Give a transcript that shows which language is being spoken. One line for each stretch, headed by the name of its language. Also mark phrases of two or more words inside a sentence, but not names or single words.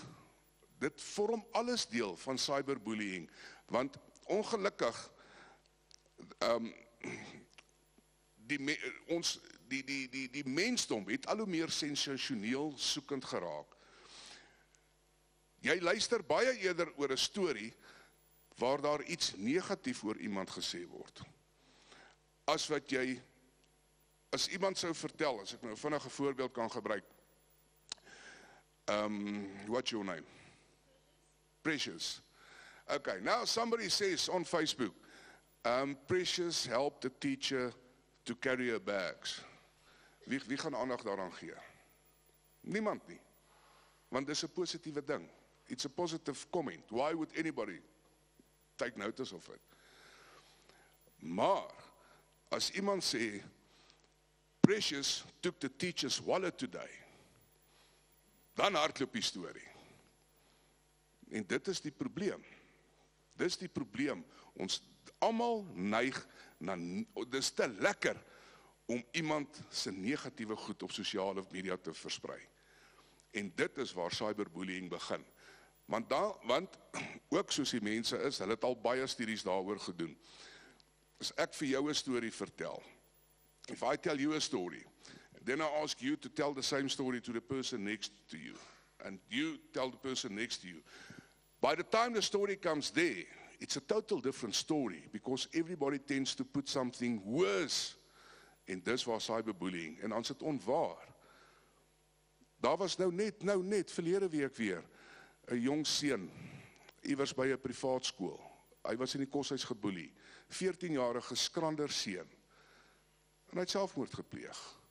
Afrikaans: Dit vorm alles deel van cyberbullying, want ongelukkig die mensdom het al hoe meer sensasioneel soekend geraak. Jy luister baie eerder oor 'n storie waar daar iets negatief oor iemand gesê word, as iemand sou vertel, as ek nou vinnig 'n voorbeeld kan gebruik.
English: What's your name? Precious. Okay, now somebody says on Facebook, Precious helped the teacher to carry her bags.
Afrikaans: Wie gaan aandag daaraan gee? Niemand nie. Want dis 'n positiewe ding.
English: It's a positive comment. Why would anybody take notice of it?
Afrikaans: Maar, as iemand sê,
English: Precious took the teacher's wallet today,
Afrikaans: dan hardloop die storie. En dit is die probleem. Dis die probleem. Ons almal neig na, dis te lekker om iemand se negatiewe goed op sosiale media te versprei. En dit is waar cyberbullying begin. Want ook soos die mense is, hulle het al baie studies daaroor gedoen. As ek vir jou 'n storie vertel,
English: if I tell you a story, then I ask you to tell the same story to the person next to you, and you tell the person next to you. By the time the story comes there, it's a total different story, because everybody tends to put something worse.
Afrikaans: En dis waar cyberbullying, en dan is dit onwaar. Daar was nou net, verlede week weer, 'n jong seun, iewers by 'n privaat skool. Hy was in die koshuis geboelie, 14-jarige skrander seun, en hy het selfmoord gepleeg.